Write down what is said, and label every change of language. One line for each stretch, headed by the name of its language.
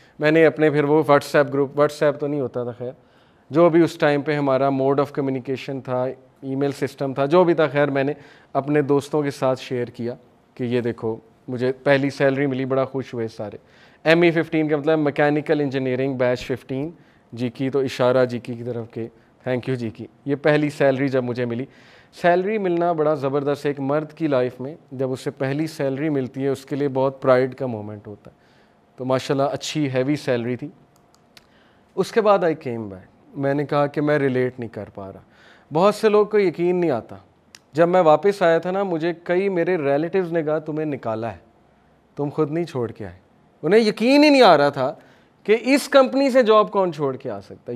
Urdu: میں نے اپنے پھر وہ what's app group, what's app تو نہیں ہوتا تھا خیر, جو بھی اس ٹائم پہ ہمارا موڈ آف کمیونیکیشن تھا, ای میل سسٹم تھا, جو بھی تھا, خیر میں نے اپنے دوستوں کے ساتھ شیئر کیا کہ یہ دیکھو مجھے پہلی سیلری ملی. بڑا خوش ہوئے سارے. ME15 کا مطلب میکینیکل انجینئرنگ بیچ 15 جیکی, تو اشارہ جیکی کی طرف کے تھینک یو جیکی. یہ پہلی سیلری جب مجھے ملی. سیلری ملنا بڑا زبردست ہے. ایک مرد کی لائف میں جب اسے پہلی سیلری ملتی ہے اس کے لیے بہت پرائڈ کا مومنٹ ہوتا ہے. تو ماشاءاللہ اچھی ہیوی سیلری تھی. اس کے بعد
English: I came back.
Urdu: میں نے کہا کہ میں ریلیٹ نہیں کر پا رہا. بہت سے لوگ کو یقین نہیں آتا. جب میں واپس آیا تھا نا, مجھے کئی میرے ریلیٹیوز نے کہا تمہیں نکالا ہے, تم خود نہیں چھوڑ کے آئے. انہیں یقین ہی نہیں آ رہا تھا کہ اس کمپنی سے جاب کون چھوڑ کے آ سکتا ہے.